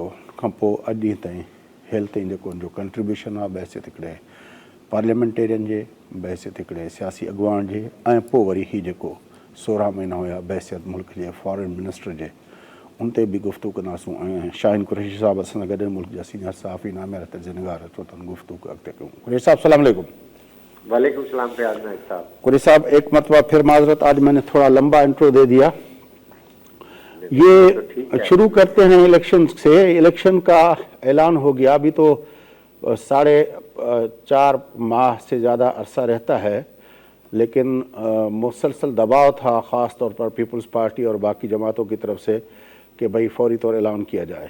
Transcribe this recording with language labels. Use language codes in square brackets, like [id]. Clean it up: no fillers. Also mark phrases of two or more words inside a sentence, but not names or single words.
[sd] खां पोइ अॼु ॾींहं ताईं हेल ताईं जेको उनजो कंट्रीब्यूशन आहे बहसियत हिकिड़े पार्लियामेंटेरियन जे, बहसियत हिकिड़े सियासी अॻुवान जे, ऐं पोइ वरी हीउ जेको 16 महीना हुया बहसियत मुल्क जे [en] foreign minister [sd] जे, उन ते बि गुफ़्तगू कंदासूं। ऐं शाहीन कुरैशी साहब असां सां गॾु मुल्क जा सीनियर सहाफ़ी नामिर तजिज़ निगार अचो गुफ़्तगू अॻिते कयूं। कुरैशी साहब [ar] سلام علیکم. وعلیکم سلام [sd] फयाज नाइक साहब। [ur] قریشی صاحب ایک مرتبہ پھر معذرت، آج میں نے تھوڑا لمبا انٹرو دے دیا. یہ شروع کرتے ہیں الیکشن سے. الیکشن کا اعلان ہو گیا، ابھی تو 4.5 ماہ سے زیادہ عرصہ رہتا ہے، لیکن مسلسل دباؤ تھا خاص طور پر پیپلز پارٹی اور باقی جماعتوں کی طرف سے کہ بھائی فوری طور اعلان کیا جائے.